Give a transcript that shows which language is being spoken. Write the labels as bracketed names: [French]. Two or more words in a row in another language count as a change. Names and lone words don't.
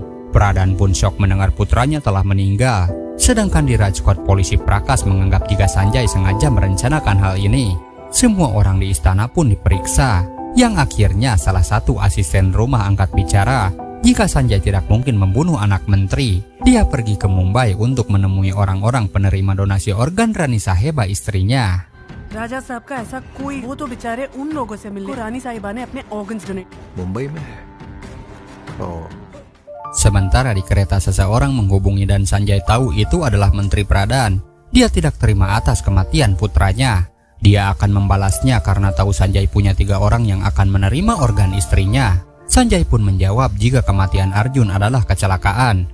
[Indonesian] Pradhan pun syok mendengar putranya telah meninggal. Sedangkan di Rajkot, polisi Prakas menganggap jika Sanjay sengaja merencanakan hal ini. Semua orang di istana pun diperiksa, yang akhirnya salah satu asisten rumah angkat bicara. Jika Sanjay tidak mungkin membunuh anak menteri, dia pergi ke Mumbai untuk menemui orang-orang penerima donasi organ Rani Saheba istrinya. [Hindi] राजा साहब का ऐसा कोई, वो तो बेचारे उन लोगों से मिलने रानी साहिबा ने अपने [English] organs donate. [Hindi] मुंबई में है. Oh. [Indonesian] Sementara di kereta seseorang menghubungi dan Sanjay tahu itu adalah Menteri Pradhan. Dia tidak terima atas kematian putranya. Dia akan membalasnya karena tahu Sanjay punya 3 orang yang akan menerima organ istrinya. Sanjay pun menjawab jika kematian Arjun adalah kecelakaan.